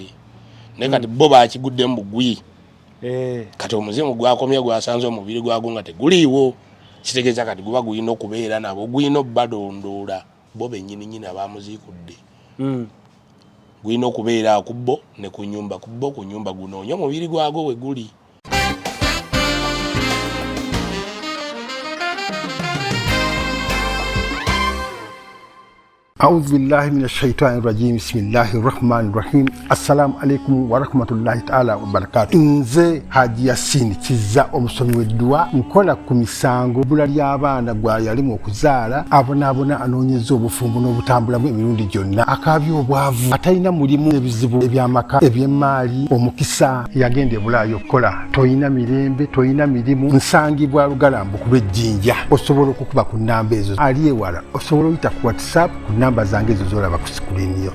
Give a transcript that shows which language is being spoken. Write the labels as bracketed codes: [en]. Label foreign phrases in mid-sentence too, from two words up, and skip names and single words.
[lg] Naye kati bo bakiguddemu bugwi. Kati omuzimu gwakomye gwasanze omubiri gwagwo nga teguliiwo, kitegeeza kati guba gulina okubeera nabo gulina obbadondoola bo bennyini abaamuziikudde. Gulina okubeera ku bo ne ku nnyumba, ku bo ku nnyumba gunoonya omubiri gwagwo we guli. [ar] أعوذ بالله من الشيطان الرجيم بسم الله الرحمن الرحيم السلام عليكم ورحمة الله تعالى وبركاته. [lg] nze Haji Yasin Kizza omusomi w'eddwa nkola ku misango bula ly'abaana gwa yalimu okuzaala abonaabona anoonyeza obufumbo n'obutambulamu emirundi gyonna akaabya obwavu atalina mulimu ebizibu eby'amaka eby'emmaali omukisa yagenda e Bulaayi okukola toyina mirembe toyina mirimu nsangibwa Lugalambo ku lw'ejjinja osobola okukuba ku nnamba ezo ali ewala osobola oyita ku WhatsApp ku namba zange ezo zolaba ku sikulini yo.